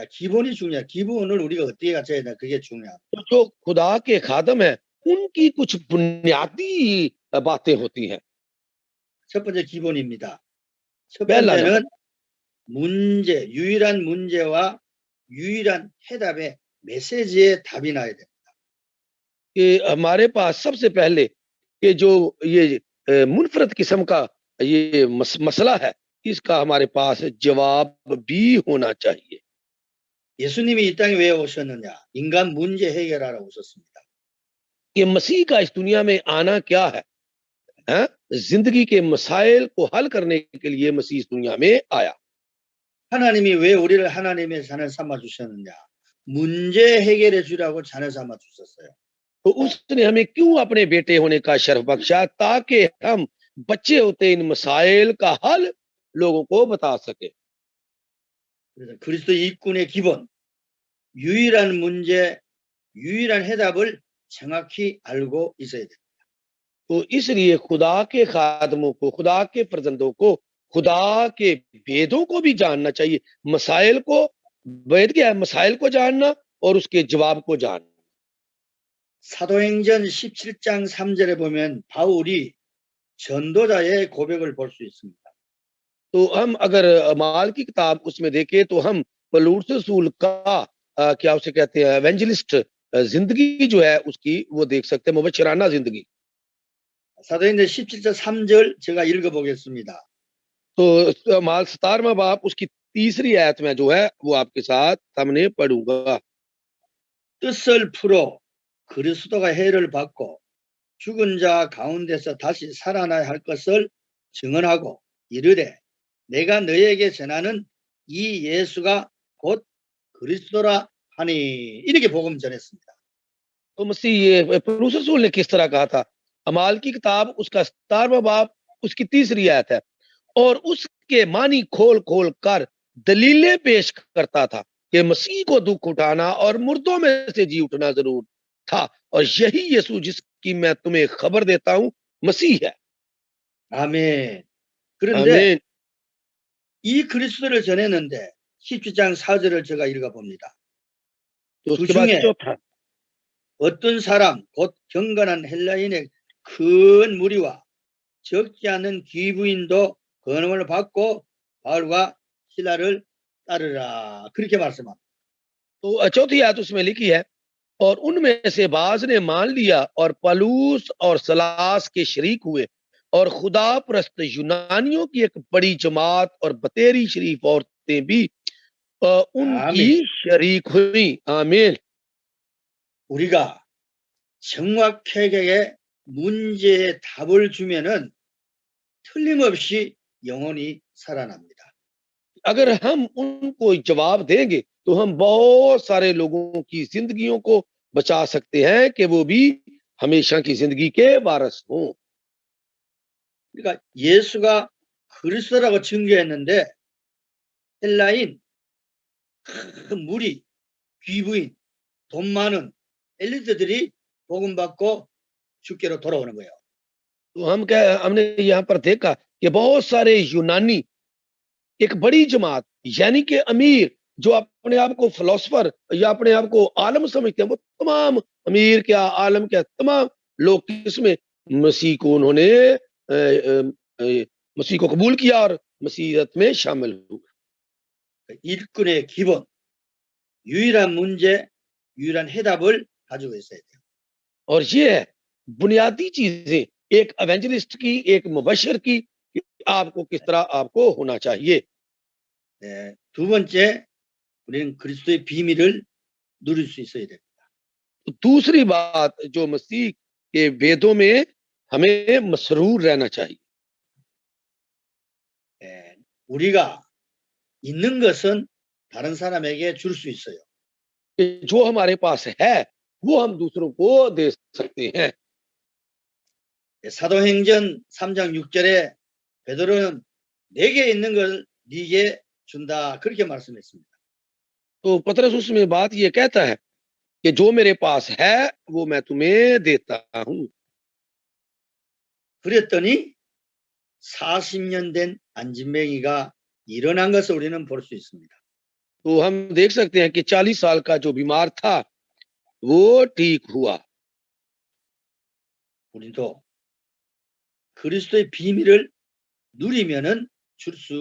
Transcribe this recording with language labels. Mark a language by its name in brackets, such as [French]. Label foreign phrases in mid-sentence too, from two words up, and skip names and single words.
[Korean] 기본이 중요해요. 기본을 우리가 어떻게 갖춰야 되나 그게 중요합니다. [Urdu] تو جو خدا کے خادم ہیں ان کی کچھ بنیادی باتیں ہوتی ہیں. [Korean] 첫 번째 기본입니다. 첫 [Urdu] पहला [Korean] 번째는 문제, 유일한 문제와 유일한 해답의 메시지의 답이 나야 됩니다. [Urdu] کہ ہمارے پاس سب سے پہلے کہ جو یہ منفرد قسم کا یہ مسئلہ ہے، اس کا ہمارے پاس جواب بھی ہونا چاہیے. [Korean] 예수님이 이 땅에 왜 오셨느냐? 인간 문제 해결하러 오셨습니다. [Urdu] کہ مسیح کا اس دنیا میں آنا کیا ہے? زندگی کے مسائل کو حل کرنے کے لیے مسیح اس دنیا میں آیا. [Korean] 하나님이 왜 우리를 하나님의 자녀 삼아 주셨느냐? 문제 해결해 주라고 자녀 삼아 주셨어요. [Urdu] تو اس نے ہمیں کیوں اپنے بیٹے ہونے کا شرف بخشا، تاکہ ہم بچے ہوتے ان مسائل کا حل لوگوں کو بتا سکے. [Korean] 그래서 그리스도 일꾼의 기본, 유일한 문제, 유일한 해답을 정확히 알고 있어야 돼요. [Urdu] تو اس لیے خدا کے خادموں کو، خدا کے فرزندوں کو، خدا کے بھیدوں کو بھی جاننا چاہیے. مسائل کو، بھید کیا ہے? مسائل کو جاننا اور اس کے جواب کو جاننا. [Korean] 사도행전 17장 3절에 보면 바울이 전도자의 고백을 볼 수 있습니다. [Urdu] تو ہم اگر اعمال کی کتاب اس میں دیکھیں تو ہم پولس رسول کا کیا اسے کہتے ہیں، ایونجلسٹ زندگی جو ہے اس کی وہ دیکھ سکتے ہیں، مبشرانہ زندگی. [Korean] 사도행전 17장 3절 제가 읽어보겠습니다. [Urdu] تو اعمال 17واں باب اس کی تیسری آیت میں جو ہے وہ آپ کے ساتھ سامنے پڑھوں گا. [Korean] 뜻을 풀어 그리스도가 해를 받고 죽은 자 가운데서 다시 살아나야 할 것을 증언하고 이르되 내가 너에게 전하는 이 예수가 곧 그리스도라 하니, 이렇게 복음 전했습니다. [Urdu] تو مسیح یہ پولس رسول نے کس طرح کہا تھا? اعمال کی کتاب اس کا 17واں باب اس کی تیسری آیت ہے، اور اس کے معنی کھول کھول کر دلیلیں پیش کرتا تھا کہ مسیح کو دکھ اٹھانا اور مردوں میں سے جی اٹھنا ضرور تھا، اور یہی یسوع جس کی میں تمہیں خبر دیتا ہوں مسیح ہے. [Korean] 아멘. 그런데 [Urdu] आमीन। [Korean] 이 그리스도를 전했는데 17장 4절을 제가 읽어봅니다. [Urdu] تو اس کے بعد [Korean] 중에 [Urdu] चौथा, [Korean] 어떤 사람 곧 경건한 헬라인의 큰 무리와 적지 않은 귀부인도 권능을 받고 바울과 시라를 따르라, 그렇게 말씀합니다. [Urdu] تو چوتھی آیت اس میں لکھی ہے، اور ان میں سے بعض نے مان لیا اور پلوس اور سلاس کے شریک ہوئے، اور خدا پرست یونانیوں کی ایک بڑی جماعت اور بہتیری شریف عورتیں بھی ان کی [Korean] 아멘. [Urdu] شریک ہوئی۔ آمین. [Korean] 우리가 정확하게 문제의 답을 주면은 틀림없이 영혼이 살아납니다. [Urdu] اگر ہم ان کو جواب دیں گے تو ہم بہت سارے لوگوں کی زندگیوں کو بچا سکتے ہیں کہ وہ بھی ہمیشہ کی زندگی کے وارث ہوں. [Korean] 그러니까 예수가 그리스도라고 증거했는데 헬라인, 큰 무리, 귀부인, 돈 많은 엘리트들이 복음 받고 주께로 돌아오는 거예요. [Urdu] تو ہم نے یہاں پر دیکھا کہ بہت سارے یونانی، ایک بڑی جماعت یعنی کہ امیر، جو اپنے آپ کو فلاسفر یا اپنے آپ کو عالم سمجھتے ہیں، وہ تمام امیر کیا عالم کیا تمام لوگ کس میں مسیح کو انہوں نے مسیح کو قبول کیا اور مسیحیت میں شامل ہوئے. [Korean] 일꾼의 기본, 유일한 문제, 유일한 해답을 가지고 있어야 돼요. [Urdu] اور یہ ہے بنیادی چیزیں ایک ایونجلسٹ کی، ایک مبشر کی، کہ آپ کو کس طرح آپ کو ہونا چاہیے. [Korean] 네, 두 번째, 우리는 그리스도의 비밀을 누릴 수 있어야 됩니다. [Urdu] تو دوسری بات، جو مسیح کے ویدوں میں ہمیں مسرور رہنا چاہیے. [Korean] 네, 우리가 있는 것은 다른 사람에게 줄 수 있어요. [Urdu] کہ جو ہمارے پاس ہے وہ ہم دوسروں کو دے سکتے ہیں. [Korean] 네, 사도행전 3장 6절에 베드로는 내게 있는 걸 네게 준다, 그렇게 말씀했습니다. [Urdu] تو پطرس اس میں بات یہ کہتا ہے کہ جو میرے پاس ہے وہ میں تمہیں دیتا ہوں. [Korean] 그랬더니 40년 된 안진뱅이가 일어난 것을 우리는 볼 수 있습니다. [Urdu] تو ہم دیکھ سکتے ہیں کہ 40 سال کا جو بیمار تھا وہ ٹھیک ہوا. [Korean] 우리도 그리스도의 비밀을 누리면은 줄 수 있습니다.